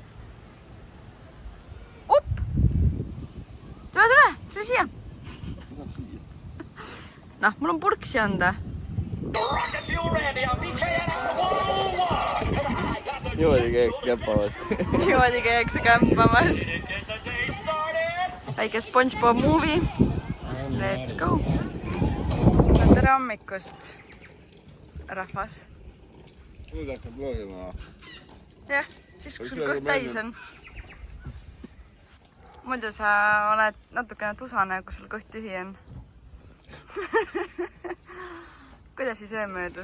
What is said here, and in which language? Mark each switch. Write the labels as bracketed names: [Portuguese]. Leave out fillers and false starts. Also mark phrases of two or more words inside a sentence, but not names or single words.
[Estonian] Op! Tule siia. Noh, mul on purksi anda. Niimoodi käiks kämpamas. Väike SpongeBob movie. [English] Let's go. [Estonian] Tere hommikust, rahvas. Nüüd hakkab loogima. Jah, siis kui sul kõht täis on. Muidu sa oled natukene tusane, kui sul kõht tühi on. Kuidas siis öö möödus?